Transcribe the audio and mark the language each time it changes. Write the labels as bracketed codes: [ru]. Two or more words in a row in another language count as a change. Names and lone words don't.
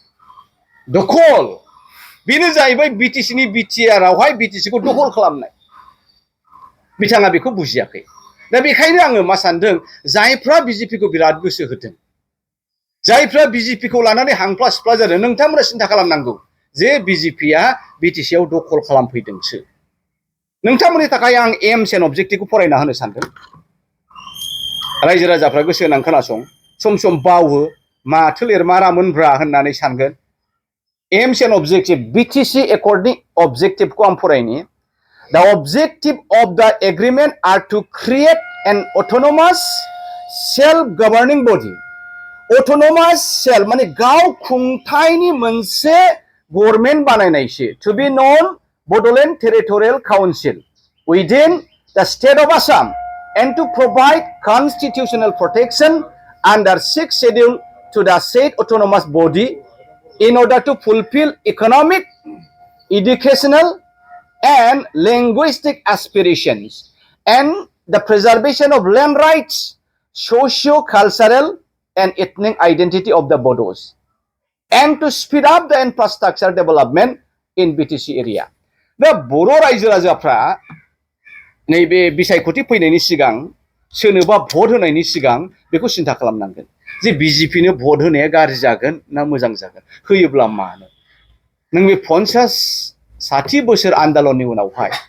[brx] दखल बेनो जाहैबाय बिटिसिनि बिटिआर आवहाय बिटिसिखौ दखल खालामनाय बिथाङा बेखौ बुजियाखै दा बेखायनो आङो मा सानदों जायफ्रा बिजेपिखौ बिराद गोसो होदों जायफ्रा बिजेपिखौ लानानै हांफ्ला सिफ्ला जादों नोंथांमोना सिन्था खालामनांगौ जे बिजेपिया बिटिसिआव दखल खालामफैदोंसो नोंथांमोननि थाखाय आं [en] aims and [brx] अबजेक्टिभखौ फरायना होनो सानदों रायजो राजाफ्रा गोसो होनानै खोनासं सम सम बावो माथो लिरमारामोनब्रा होननानै सानगोन [en] aims and objective [brx] बिटिसि एकर्डनि अबजेक्टिभखौ आं फरायनि [en] The objective of the agreement are to create an autonomous self-governing body. Autonomous self [brx] माने गाव खुंथायनि मोनसे गभर्नमेन्ट बानायनायसो [en] to be known Bodoland Territorial Council within the state of Assam and to provide constitutional protection under 6th schedule to the said autonomous body in order to fulfill economic, educational and linguistic aspirations and the preservation of land rights, socio-cultural and ethnic identity of the Bodos and to speed up the infrastructure development in BTC area. [brx] दा बर' रायजो राजाफ्रा नैबे बिसायख'थि फैनायनि सिगां सोरनोबा भट होनायनि सिगां बेखौ सिन्था खालामनांगोन जे बिजेपिनो भट होनाया गाज्रि जागोन ना मोजां जागोन होयोब्ला मानो नों बे 50-60 बोसोर आन्दोलननि उनावहाय